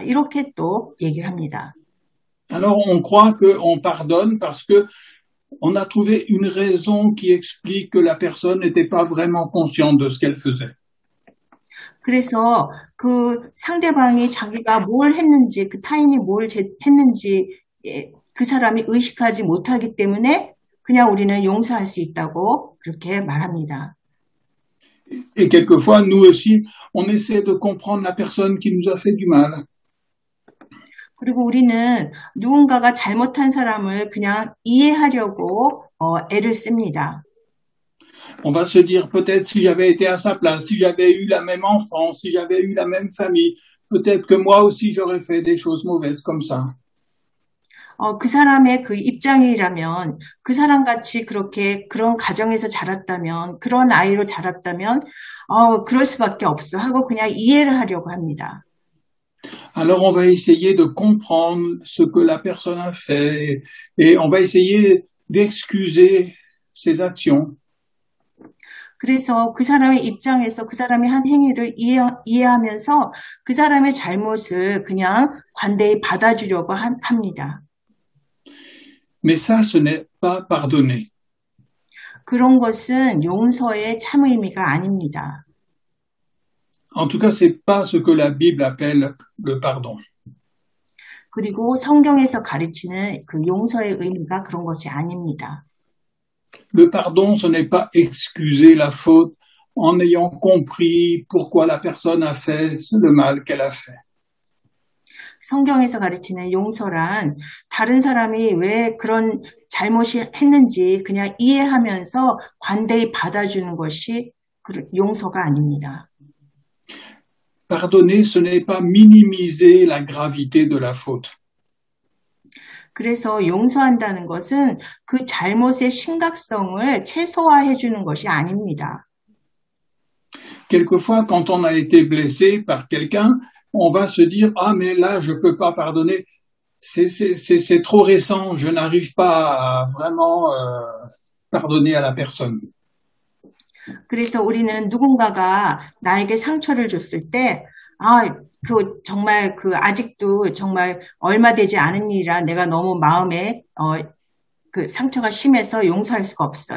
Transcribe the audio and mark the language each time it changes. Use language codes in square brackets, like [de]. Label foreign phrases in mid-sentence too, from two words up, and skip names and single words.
[ko] 이렇게 또 얘기를 합니다. [fr] Alors on croit qu'on pardonne parce que on a trouvé une raison qui explique que la personne n'était pas vraiment consciente de ce qu'elle faisait. [ko] 그래서 그 상대방이 자기가 뭘 했는지, 그 타인이 뭘 했는지 그 사람이 의식하지 못하기 때문에 그냥 우리는 용서할 수 있다고 그렇게 말합니다. [fr] Et quelquefois, nous aussi, on essaie de comprendre la personne qui nous a fait du mal. [ko] 그리고 우리는 누군가가 잘못한 사람을 그냥 이해하려고 애를 씁니다. [fr] On va se dire, peut-être si j'avais été à sa place, si j'avais eu la même enfance, si j'avais eu la même famille, peut-être que moi aussi j'aurais fait des choses mauvaises comme ça. [ko] 그 사람의 그 입장이라면, 그 사람 같이 그렇게 그런 가정에서 자랐다면, 그런 아이로 자랐다면, 그럴 수밖에 없어 하고 그냥 이해를 하려고 합니다. [fr] Alors on va essayer de comprendre ce que la personne a fait et on va essayer d'excuser ses actions. [ko] 그래서 그 사람의 입장에서 그 사람이 한 행위를 이해하면서 그 사람의 잘못을 그냥 관대히 받아주려고 합니다. [fr] Mais ça, ce n'est pas pardonner. [ko] 그런 것은 용서의 참 의미가 아닙니다. [fr] En tout cas, c'est pas ce que la Bible appelle le pardon. [ko] 그리고 성경에서 가르치는 그 용서의 의미가 그런 것이 아닙니다. [fr] Le pardon, ce n'est pas excuser la faute en ayant compris pourquoi la personne a fait le mal qu'elle a fait. [ko] 성경에서 가르치는 용서란 다른 사람이 왜 그런 잘못을 했는지 그냥 이해하면서 관대히 받아주는 것이 용서가 아닙니다. [fr] Pardonner, ce n'est pas minimiser la gravité de la faute. [ko] 그래서 용서한다는 것은 그 잘못의 심각성을 최소화해 주는 것이 아닙니다. [fr] Quelquefois, quand on a été blessé par quelqu'un, on va se dire, ah, mais là, je peux pas pardonner. C'est trop récent. Je n'arrive pas à vraiment pardonner à la personne. [ko] 그래서 우리는 누군가가 나에게 상처를 줬을 때, 정말 아직도 정말 얼마 되지 않은 일이라 내가 너무 마음에, 그 상처가 심해서 용서할 수가 없어.